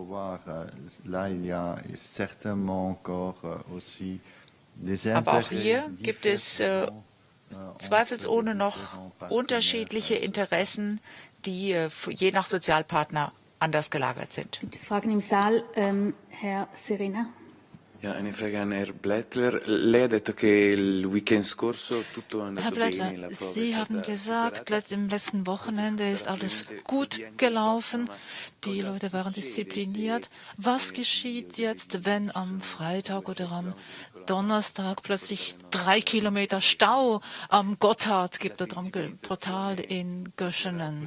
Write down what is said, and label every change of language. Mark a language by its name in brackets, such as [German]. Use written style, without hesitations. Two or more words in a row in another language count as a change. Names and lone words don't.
[German] Aber auch hier gibt es zweifelsohne noch unterschiedliche Interessen, die je nach Sozialpartner anders gelagert sind. Gibt es Fragen im Saal? Herr Serena. Ja, eine Frage an Herrn Blättler. [Italian] Lei ha detto che il weekend scorso tutto è andato bene, la prova [German] Sie haben gesagt, im letzten Wochenende ist alles gut gelaufen, die Leute waren diszipliniert. Was geschieht jetzt, wenn am Freitag oder am Donnerstag plötzlich 3 Kilometer Stau am Gotthard gibt, oder am Portal in Göschenen?